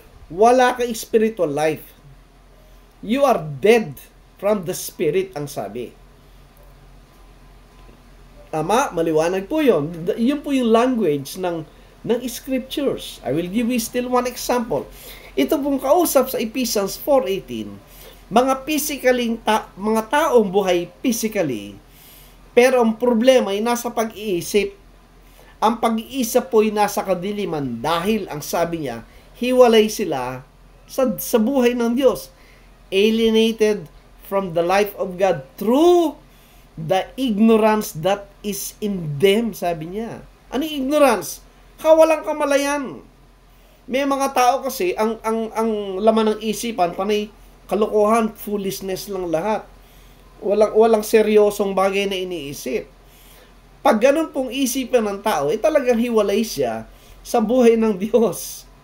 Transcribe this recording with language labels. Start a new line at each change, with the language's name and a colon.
Filipino: Wala kang spiritual life.
English: You are dead from the spirit,
Filipino: ang sabi. Tama? Maliwanag po yun. Yun po yung language ng scriptures.
English: I will give you still one example.
Filipino: Ito pong kausap sa Ephesians 4:18, mga taong buhay physically, pero ang problema ay nasa pag-iisip. Ang pag-iisip po ay nasa kadiliman dahil ang sabi niya, hiwalay sila sa buhay ng Diyos.
English: Alienated from the life of God through the ignorance that is in them,
Filipino: sabi niya. Ano yung ignorance? Kawalang kamalayan. May mga tao kasi, ang laman ng isipan, panay kalokohan, foolishness lang lahat. Walang seryosong bagay na iniisip. Pag ganun pong isipan ng tao, talagang hiwalay siya sa buhay ng Diyos.